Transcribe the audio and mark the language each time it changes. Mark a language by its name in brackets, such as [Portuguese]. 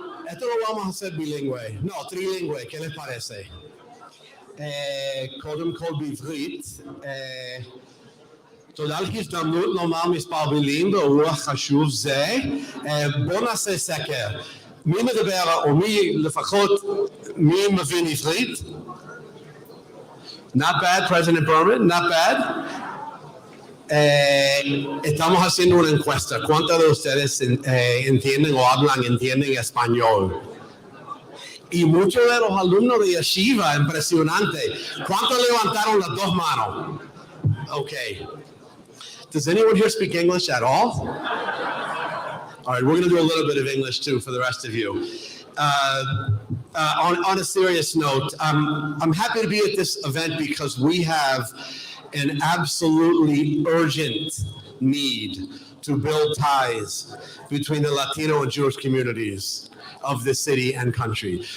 [Spanish] Esto lo vamos a hacer bilingüe. No, trilingüe, ¿qué les parece? [Hebrew] קודם כל בעברית. תודה על ההזדמנות לומר מספר מילים באירוע חשוב זה. בואו נעשה סקר. מי מדבר, או מי לפחות, מי מבין עברית? [English] Not bad, President Berman, not bad. [Spanish] Estamos haciendo una encuesta. ¿Cuántos de ustedes entienden o entienden español? Y muchos de los alumnos de Yeshiva, impresionante. ¿Cuántos levantaron las dos manos? [English] Okay. Does anyone here speak English at all? All right, we're going to do a little bit of English too for the rest of you. On a serious note, I'm happy to be at this event because we have an absolutely urgent need to build ties between the Latino and Jewish communities of this city and country.